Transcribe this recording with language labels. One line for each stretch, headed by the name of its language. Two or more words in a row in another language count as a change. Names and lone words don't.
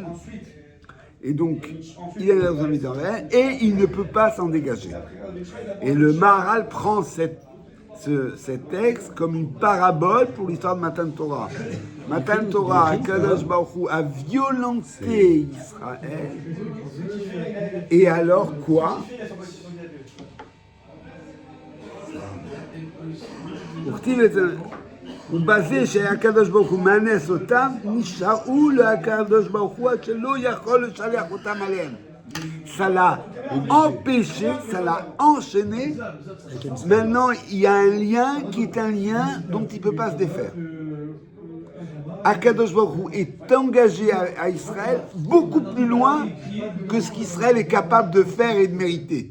French: Et donc, il a une responsabilité envers elle et il ne peut pas s'en dégager. Et le Maharal prend cet texte comme une parabole pour l'histoire de
Hebrew: מתן תורה. מתן תורה, קדוש ברוך הוא
French: a violenté Israël. Et alors quoi?
Hebrew: ובזה שהקדוש ברוך הוא מאנס אותם, נשארו לקדוש ברוך הוא עד שלא יכול לשלח אותם עליהם.
French: Ça l'a empêché, ça l'a enchaîné. Maintenant, il y a un lien qui est un lien dont il ne peut pas se défaire.
Hebrew: הקדוש ברוך הוא
French: est engagé à Israël beaucoup plus loin que ce qu'Israël est capable de faire et de mériter.